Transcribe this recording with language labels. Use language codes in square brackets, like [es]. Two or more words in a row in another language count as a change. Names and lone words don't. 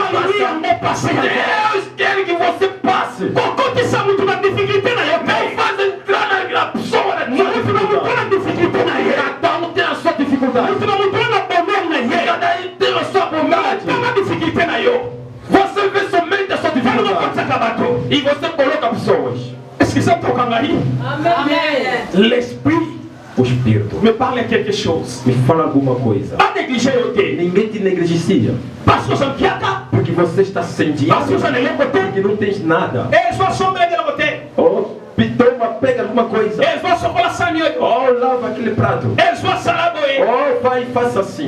[pt] Deus quer que você passe. Não faz entrar na pessoa na dificuldade. Cada um tem a sua dificuldade. Cada um tem a sua bondade. Você vê somente a sua dificuldade. E você coloca pessoas. [fr] L'esprit, [pt] o Espírito, [fr] me parle quelque chose. [pt] me fala alguma coisa. Ninguém te negligencia. Porque você está sem dinheiro. Porque não tens nada. Oh, toma, pega alguma coisa. Oh, lava aquele prato. Oh, vai e faça assim.